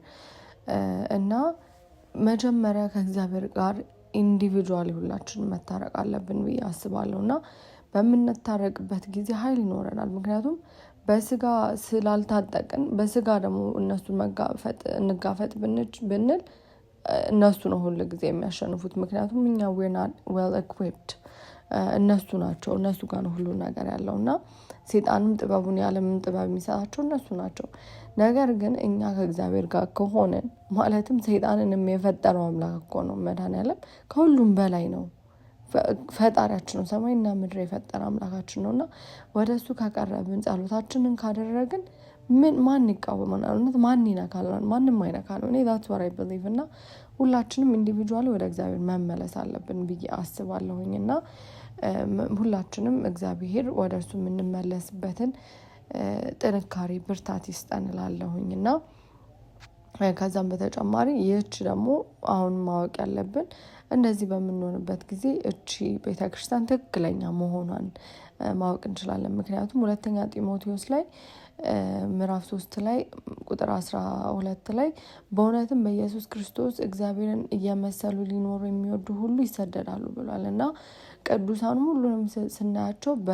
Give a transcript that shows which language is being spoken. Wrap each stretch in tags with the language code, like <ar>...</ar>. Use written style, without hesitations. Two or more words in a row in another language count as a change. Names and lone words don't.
<am>እና መጀመሪያ ከእግዚአብሔር ጋር ኢንዲቪጁዋሊ ሁላችን መታረቅ አለብን ብዬ አስባለሁ። እና በምንታረቅበት ጊዜ ኃይል ይኖረናል። ምክንያቱም በስጋ ስላልታጠቅን፣ በስጋ ደግሞ እነሱን እንጋፈጥ ብንል እነሱ ነው ሁሉ ጊዜ የሚያሸንፉት። ምክንያቱም እኛ</am> <en>we're not well equipped፣</en> <am>እነሱ ናቸው፣ እነሱ ጋር ነው ሁሉ ነገር ያለው። እና ሰይጣንም ጥበቡን ያለምን ጥበብ የሚሰጣቸው እነሱ ናቸው። ነገር ግን እኛ ከእግዚአብሔር ጋር ከሆነን፣ ማለትም ሰይጣንንም የፈጠረው አምላክ እኮ ነው መድኃኒዓለም፣ ከሁሉም በላይ ነው፣ ፈጣሪያችን ነው፣ ሰማይና ምድር የፈጠረ አምላካችን ነው። እና ወደ እሱ ከቀረብን፣ ጸሎታችንን ካደረግን ማን ይቃወመናል? ማን ይነካልናል? ማንም አይነካል። እኔ</am> <en>that's what I believe።</en> <am>እና ሁላችንም ኢንዲቪጁዋሊ ወደ እግዚአብሔር መመለስ አለብን ብዬ አስባለሁኝ። እና ሁላችንም እግዚአብሔር ወደ እሱ የምንመለስበትን ጥንካሬ፣ ብርታት ይስጠን እላለሁኝ። እና ከዛም በተጨማሪ ይህች ደግሞ አሁን ማወቅ ያለብን እንደዚህ በምንሆንበት ጊዜ እቺ ቤተክርስቲያን ትክክለኛ መሆኗን ማወቅ እንችላለን። ምክንያቱም 2ኛ ጢሞቴዎስ ላይ ምዕራፍ 3 ላይ ቁጥር 12 ላይ በእውነትም በኢየሱስ ክርስቶስ እግዚአብሔርን እየመሰሉ ሊኖሩ የሚወዱ ሁሉ ይሰደዳሉ ብሏል። እና ቅዱሳን ሁሉንም ስናያቸው</am>